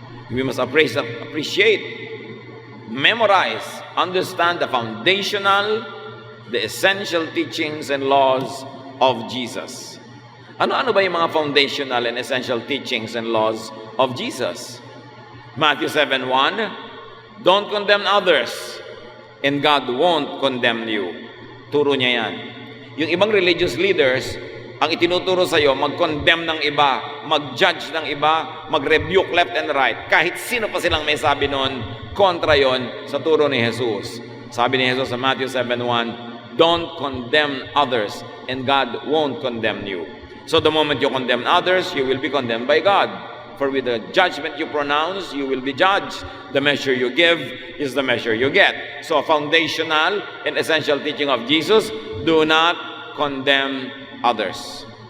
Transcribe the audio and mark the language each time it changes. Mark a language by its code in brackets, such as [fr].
[en] We must appreciate, memorize, understand the foundational, the essential teachings and laws of Jesus. [tl] Ano-ano ba yung mga [en] foundational and essential teachings and laws of Jesus? Matthew 7:1, don't condemn others, and God won't condemn you. [tl] Turo niya yan. Yung ibang [en] religious leaders, [tl] ang itinuturo sa iyo, mag-condemn ng iba, mag-judge ng iba, mag-rebuke [en] left and right. [tl] Kahit sino pa silang may sabi noon, kontra yon sa turo ni Jesus. Sabi ni Jesus sa [en] Matthew 7:1, don't condemn others, and God won't condemn you. So the moment you condemn others, you will be condemned by God. For with the judgment you pronounce, you will be judged. The measure you give is the measure you get. So foundational and essential teaching of Jesus, do not condemn others.